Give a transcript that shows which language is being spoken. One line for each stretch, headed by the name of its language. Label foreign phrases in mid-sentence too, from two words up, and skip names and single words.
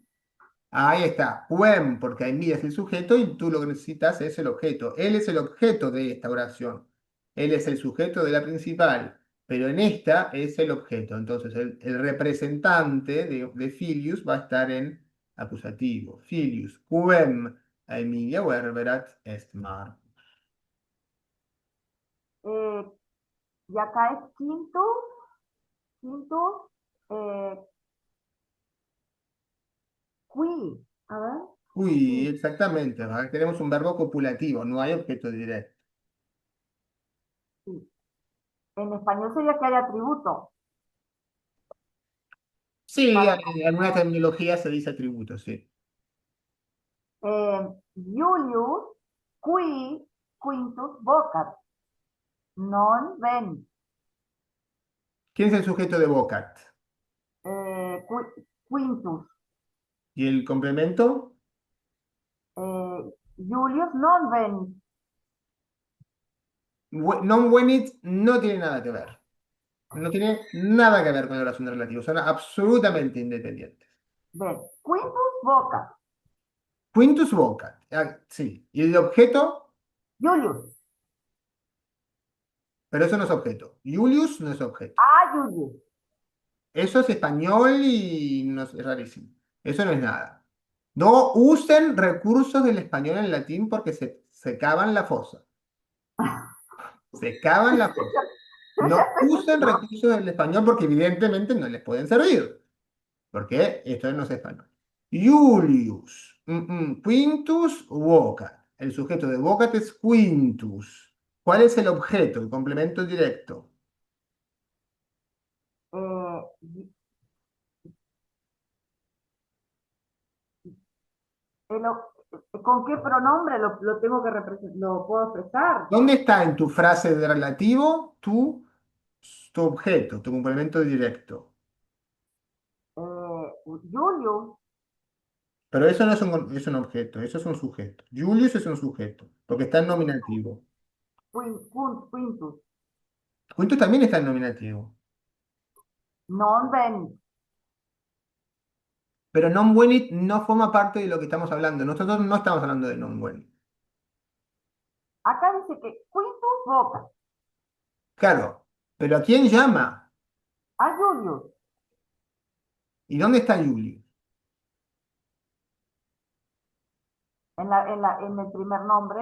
Spanish: Ahí está, quem, porque a Emilia es el sujeto y tú lo que necesitas es el objeto. Él es el objeto de esta oración. Él es el sujeto de la principal, pero en esta es el objeto. Entonces, el representante de Filius va a estar en acusativo.
Latin: Filius, quem a Emilia verberat est Marcus.
Spanish: Y acá es quintus, qui. A ver. Uy, exactamente. Acá tenemos un verbo copulativo, no hay objeto directo. Sí. En español sería que hay atributo. Sí, en alguna terminología se dice atributo, sí.
Latin: Julius, qui quintus vocat. Non venit.
Spanish: ¿Quién es el sujeto de vocat? Quintus. ¿Y el complemento?
Latin: Julius non venit. Non venit
Spanish: no tiene nada que ver. No tiene nada que ver con la oración relativa. Son absolutamente independientes. Ven,
Latin: quintus vocat. Quintus vocat.
Spanish: Sí. ¿Y el objeto? Julius. Pero eso no es objeto. Julius no es objeto. Julius. Eso es español y es rarísimo. Eso no es nada. No usen recursos del español en latín porque se cavan la fosa. Se cavan la fosa. No usen recursos del español porque evidentemente no les pueden servir. Porque esto no es español.
Latin: Julius. Quintus vocat.
Spanish: El sujeto de vocat es quintus. ¿Cuál es el objeto, el complemento directo? ¿Con qué pronombre lo tengo que lo puedo expresar? ¿Dónde está en tu frase de relativo tu objeto, tu complemento directo? Julius. Pero eso no es un objeto, eso es un sujeto. Julius es un sujeto, porque está en nominativo. Quintus. Quintus también está en nominativo.
Latin: Non venit.
Spanish: Pero
Latin: non venit
Spanish: no forma parte de lo que estamos hablando. Nosotros no estamos hablando de
Latin: non venit.
Spanish: Acá dice que
Latin: quintus vocat.
Spanish: Claro, pero ¿a quién llama? A Julius. ¿Y dónde está Julius? En el primer nombre.